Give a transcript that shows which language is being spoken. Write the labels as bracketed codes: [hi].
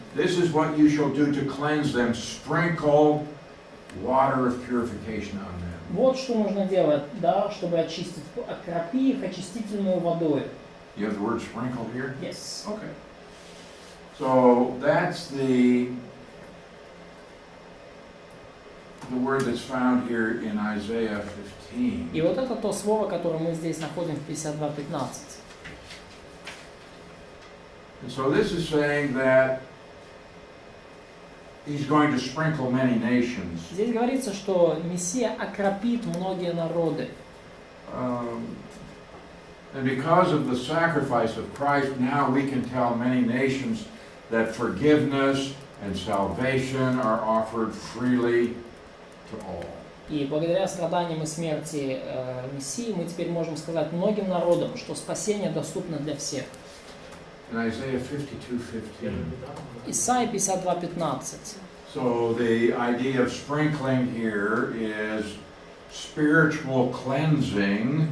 [en] This is what you shall do to cleanse them. Sprinkle water of purification on them. [ru] Вот что нужно делать, да, чтобы очистить. Окропи их очистительную водой. [en] You have the word sprinkle here? Yes. Okay. So that's the word that's found here in Isaiah 15. [ru] И вот это то слово, которое мы здесь находим в 52:15. [en] And so this is saying that he's going to sprinkle many nations. [ru] Здесь говорится, что Мессия окропит многие народы. [en] And because of the sacrifice of Christ, now we can tell many nations that forgiveness and salvation are offered freely to all. [ru] И благодаря страданиям и смерти Мессии мы теперь можем сказать многим народам, что спасение доступно для всех. [en] In Isaiah 52:15. [ru] Исаия 52:15. [en] So the idea of sprinkling here is spiritual cleansing.